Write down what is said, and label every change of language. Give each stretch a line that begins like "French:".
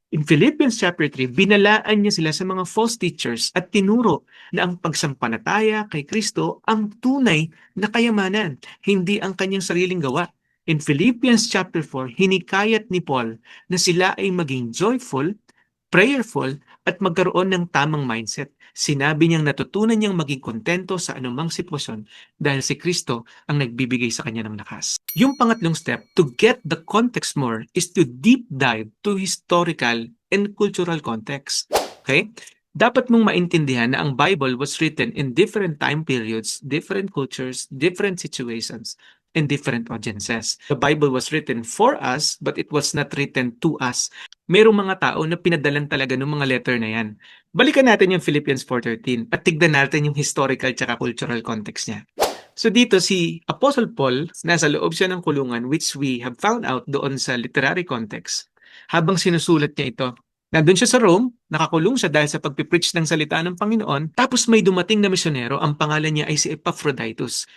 English: In Philippians chapter 3,
Filipino: binalaan niya sila sa mga false teachers at tinuro na ang pagsampalataya kay Kristo ang tunay na kayamanan, hindi ang kanyang sariling gawa.
English: In Philippians chapter 4,
Filipino: hinikayat ni Paul na sila ay maging
English: joyful, prayerful,
Filipino: at magkaroon ng tamang mindset. Sinabi niyang natutunan niyang maging kontento sa anumang sitwasyon dahil si Kristo ang nagbibigay sa kanya ng lakas. Yung pangatlong
English: step, to get the context more, is to deep dive to historical and cultural context. Okay?
Filipino: Dapat mong maintindihan na ang
English: Bible was written in different time periods, different cultures, different situations, and different audiences. The Bible was written for us, but it was not written to us.
Filipino: Merong mga tao na pinadalan talaga ng mga letter na yan. Balikan natin yung Philippians 4:13 at tignan natin yung historical tsaka cultural context niya. So dito si Apostle Paul, nasa loob siya ng kulungan
English: which we have found out
Filipino: doon sa literary context. Habang sinusulat niya ito, nandun siya sa Rome, nakakulong siya dahil sa pagpipreach ng salita ng Panginoon, tapos may dumating na misyonero, ang pangalan niya ay si Epaphroditus.